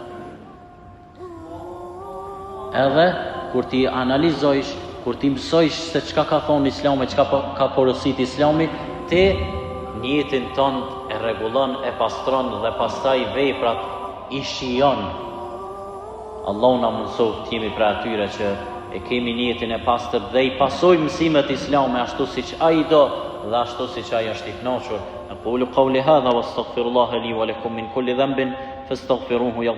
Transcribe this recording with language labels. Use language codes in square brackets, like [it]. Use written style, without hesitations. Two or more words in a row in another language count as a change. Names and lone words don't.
[sq] Edhe kur ti analizojsh, kur ti mësojsh se çka ka thonë Islami, çka ka porosit Islami, ti jetën tënd e rregullon, e pastron dhe pastaj veprat i shijon. Allahu na mëson të jemi pra atyre që e kemi jetën e pastër dhe i pasojmë mësimet islame ashtu siç ai do dhe ashtu siç ai është i kënaqur. [ar] أقول قولي هذا وأستغفر الله لي ولكم من كل ذنب فاستغفروه